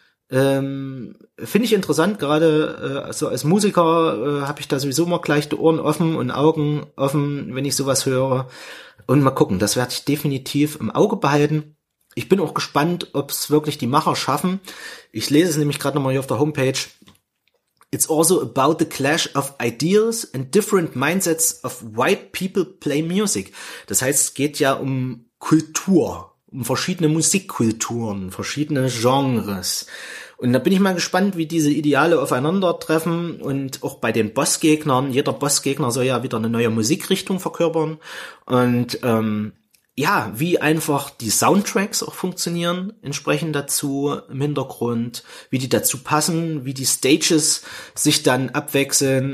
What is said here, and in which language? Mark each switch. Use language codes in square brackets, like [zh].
[de] Finde ich interessant, gerade also als Musiker habe ich da sowieso mal gleich die Ohren offen und Augen offen, wenn ich sowas höre. Und mal gucken, das werde ich definitiv im Auge behalten. Ich bin auch gespannt, ob es wirklich die Macher schaffen. Ich lese es nämlich gerade nochmal hier auf der Homepage. [en] It's also about the clash of ideals and different mindsets of why people play music. [de] Das heißt, es geht ja um Kultur, um verschiedene Musikkulturen, verschiedene Genres. Und da bin ich mal gespannt, wie diese Ideale aufeinandertreffen und auch bei den Bossgegnern. Jeder Bossgegner soll ja wieder eine neue Musikrichtung verkörpern. Und ja, wie einfach die Soundtracks auch funktionieren, entsprechend dazu im Hintergrund, wie die dazu passen, wie die Stages sich dann abwechseln.